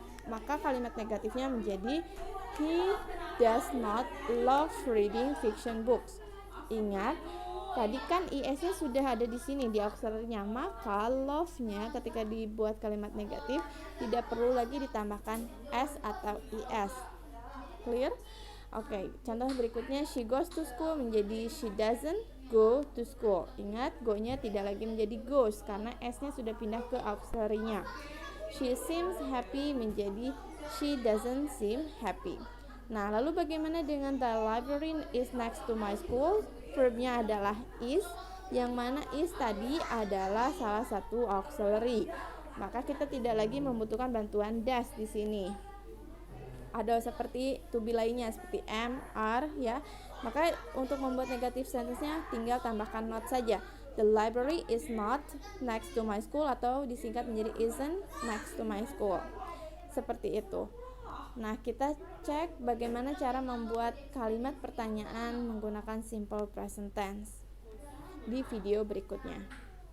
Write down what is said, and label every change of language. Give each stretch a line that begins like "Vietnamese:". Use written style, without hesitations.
Indonesian: Maka kalimat negatifnya menjadi
English: he does not love reading fiction books.
Indonesian: Ingat, tadi kan is-nya sudah ada di sini di auxiliary-nya, maka love-nya ketika dibuat kalimat negatif tidak perlu lagi ditambahkan s atau is. Clear? Oke, contoh berikutnya,
English: she goes to school menjadi she doesn't go to school.
Indonesian: Ingat, go-nya tidak lagi menjadi goes karena s-nya sudah pindah ke auxiliary-nya.
English: She seems happy menjadi she doesn't seem happy.
Indonesian: Nah, lalu bagaimana dengan
English: the library is next to my school?
Indonesian: Verbnya adalah is, yang mana is tadi adalah salah satu auxiliary. Maka kita tidak lagi membutuhkan bantuan does di sini. Ada seperti to be lainnya seperti am, are ya. Maka untuk membuat negative sentence-nya tinggal tambahkan not saja.
English: The library is not next to my school,
Indonesian: atau disingkat menjadi
English: isn't next to my school.
Indonesian: Seperti itu. Nah, kita cek bagaimana cara membuat kalimat pertanyaan menggunakan simple present tense di video berikutnya.